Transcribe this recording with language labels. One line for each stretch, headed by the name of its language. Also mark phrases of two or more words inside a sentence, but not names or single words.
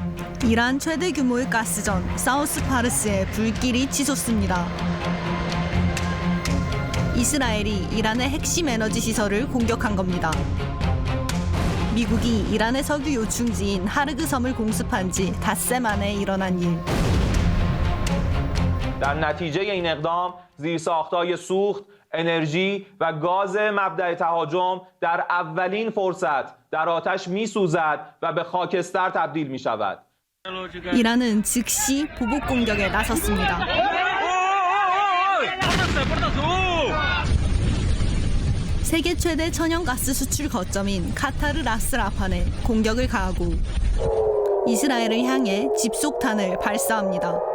Korean: 이란 최대 규모의 가스전 사우스 파르스에 불길이 치솟습니다. 이스라엘이 이란의 핵심 에너지 시설을 공격한 겁니다. 미국이 이란의 석유 요충지인 하르그 섬을 공습한 지 닷새 만에 일어난 일.
Persian: در نتیجه این اقدام زیرساخت‌های سوخت، انرژی و گاز مبدأ تهاجم در اولین فرصت در آتش می‌سوزد و به خاکستر تبدیل می‌شود.
Korean: 이란은 즉시 보복 공격에 나섰습니다. 세계 최대 천연가스 수출 거점인 카타르 라스라판에 공격을 가하고 이스라엘을 향해 집속탄을 발사합니다.